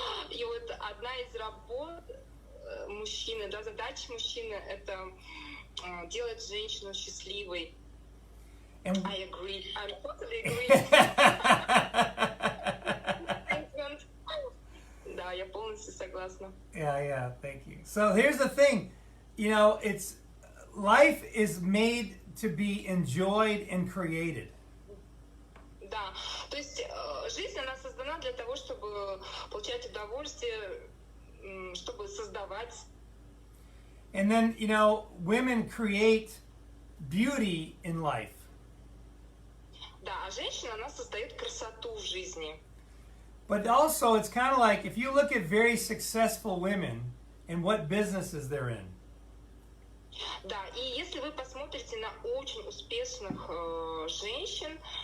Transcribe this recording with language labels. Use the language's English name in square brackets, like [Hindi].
[Russian] И вот одна из работ мужчины, да, задач мужчины — это делать женщину счастливой. [English] And I agree. I totally agree. [Russian] Да, я полностью согласна. [English] Yeah, thank you. So here's the thing, you know, life is made to be enjoyed and created. [Russian] Да, то есть жизнь, она создана для того, чтобы получать удовольствие, чтобы создавать. [English] And then, you know, women create beauty in life. [Russian] Да, а женщина, она создает красоту в жизни. [English] But also, it's kind of like if you look at very successful women and what businesses they're in. [Russian] Да, и если вы посмотрите на очень успешных женщин,